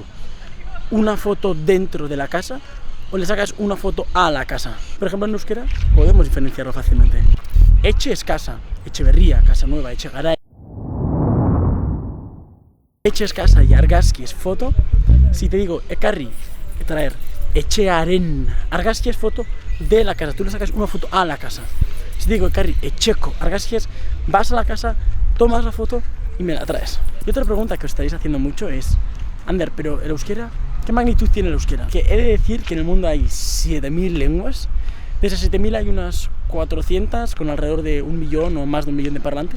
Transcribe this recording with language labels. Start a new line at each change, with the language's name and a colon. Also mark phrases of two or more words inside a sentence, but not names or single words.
Spanish: ¿Una foto dentro de la casa o le sacas una foto a la casa? Por ejemplo en euskera podemos diferenciarlo fácilmente. Etxe es casa, Etxeberria, casa nueva, Etxegaray. Etxe es casa y argazki es foto. Si te digo ekarri, traer,
Basque: etxearen, argazki
Spanish: es foto de la casa, tú le sacas una foto a la casa. Si te digo
Basque: ekarri, etxeko, argazki
Spanish: es vas a la casa, tomas la foto y me la traes. Y otra pregunta que os estaréis haciendo mucho es, Ander, pero el euskera, ¿qué magnitud tiene el euskera? Que he de decir que en el mundo hay 7000 lenguas. De esas 7000 hay unas 400 con alrededor de 1 millón o más de 1 millón de parlantes.